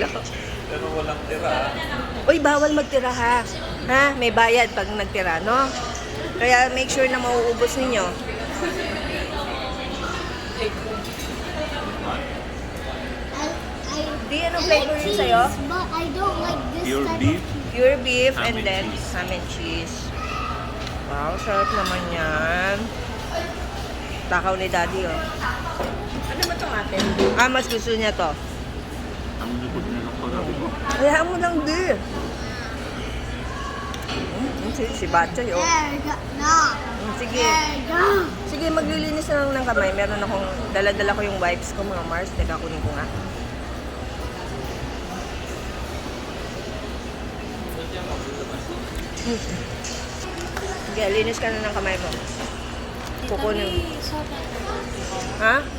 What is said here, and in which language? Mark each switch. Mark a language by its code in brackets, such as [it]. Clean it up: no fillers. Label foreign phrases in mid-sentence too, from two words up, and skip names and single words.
[tl] Pero walang tira. Uy, bawal magtira ha. Ha? May bayad pag nagtira, no? Kaya [en] make sure [tl] na mauubos ninyo. Di, anong flavor yun sa'yo? [en] But I don't like this Pure type beef. Pure beef Ham and and then cheese. ham and cheese. [tl] Wow, sarap naman yan. Takaw ni Daddy, oh. Ano ba itong atin? Ah, mas gusto niya to. Ang likod na ng pagabi ko. Hayaan mo lang, di. Si Batchoy, oh. [en] There you go. No. [tl] Sige. [en] There you go. [tl] Sige, maglilinis na lang ng kamay. Meron akong, dala-dala ko yung wipes ko, mga Mars. Teka, kunin ko nga. Sige, linis ka na ng kamay mo. Kukunin. Ha?